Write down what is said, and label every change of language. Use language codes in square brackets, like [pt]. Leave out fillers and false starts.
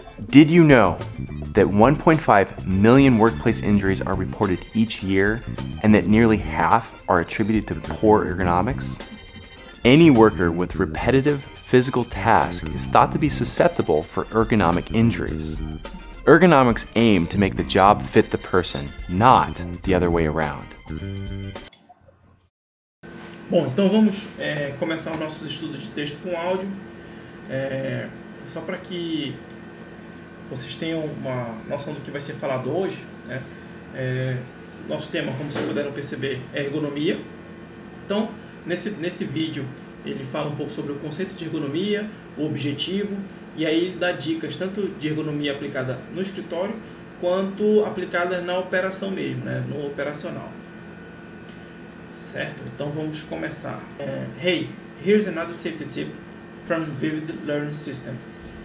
[en] Did you know that 1.5 million workplace injuries are reported each year and that nearly half are attributed to poor ergonomics? Any worker with repetitive physical tasks is thought to be susceptible for ergonomic injuries. Ergonomics aim to make the job fit the person, not the other way around. [pt] Bom, então vamos começar o nosso estudo de texto com áudio. Só para que vocês tenham uma noção do que vai ser falado hoje, né? Nosso tema, como vocês puderam perceber, é ergonomia. Então, nesse vídeo, ele fala um pouco sobre o conceito de ergonomia, o objetivo, e aí ele dá dicas tanto de ergonomia aplicada no escritório, quanto aplicada na operação mesmo, né? No operacional. Certo? Então, vamos começar. [en] Hey, here's another safety tip from Vivid Learning Systems.